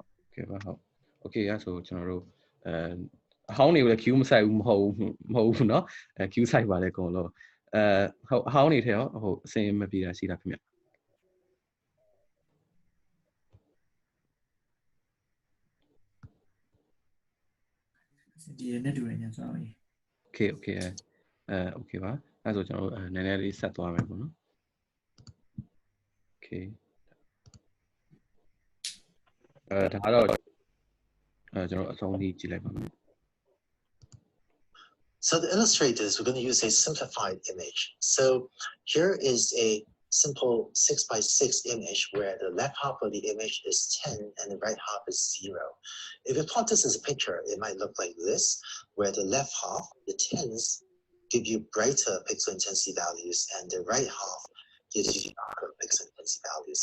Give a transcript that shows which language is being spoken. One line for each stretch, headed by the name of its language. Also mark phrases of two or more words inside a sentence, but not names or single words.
Burmese: ကဲ့ပါဟုတ်โอเคရဆိုကျွန်တော်တို့အဟောင်းတွေကိုလည်း queue မဆိုင်ဘူးမဟုတ်ဘူးเนาะ queue ဆိုင်ပါလေအကုန်လုံးဟုတ်အဟောင်းတွေထဲရောဟုတ်အစင်မပြေတာရှိတာခင်ဗျ ဒီနဲ့တူရညာဆိုရင်
English: okay okay
Burmese: ပါအဲ့ဆိုကျွန်တော်နည်းနည်းလေးဆက်သွားမယ်ပေါ့နော် okay ဒါကတော့ကျွန်တော်အဆုံးထိကြည့်လိုက်ပါမယ်
English: So to illustrate this, we're going to use a simplified image. So here is a simple 6x6 image where the left half of the image is 10 and the right half is 0. If you plot this as a picture, it might look like this, where the left half, the 10s, give you brighter pixel intensity values and the right half gives you darker pixel intensity values.